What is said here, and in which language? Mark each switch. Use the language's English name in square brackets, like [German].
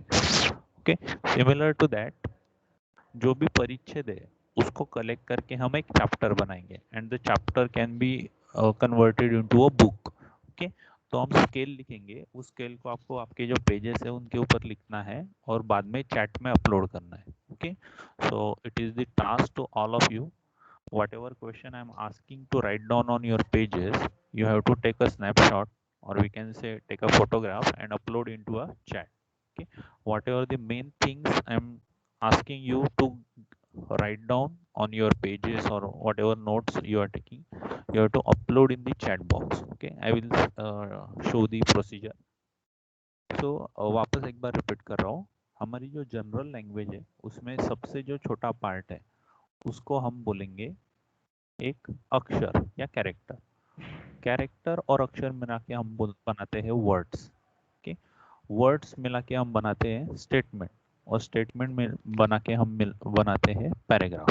[English] okay, similar to that [Hindi] जो भी परिच्छेद है उसको कलेक्ट करके हम एक चैप्टर बनाएंगे [English] And the chapter can be converted into a book. [Hindi] Okay, तो हम स्केल लिखेंगे, उस स्केल को आपको आपके जो पेजेस है उनके ऊपर लिखना है और बाद में चैट में अपलोड करना है। [English] Okay, so it is the task to all of you. Whatever question I am asking to write down on your pages, you have to take a snapshot, or we can say take a photograph and upload into a chat. Okay, whatever the main things I am asking you to write down on your pages or whatever notes you are taking, you have to upload in the chat box. Okay, I will show the procedure. [Hindi] So वापस एक बार repeat कर रहा हूँ, हमारी जो general language है उसमें सबसे जो छोटा पार्ट है उसको हम बोलेंगे एक अक्षर या कैरेक्टर। कैरेक्टर और अक्षर मिला के हम बनाते हैं वर्ड्स। ओके, वर्ड्स मिला के हम बनाते हैं स्टेटमेंट, और स्टेटमेंट में बना के हम बनाते हैं पैराग्राफ।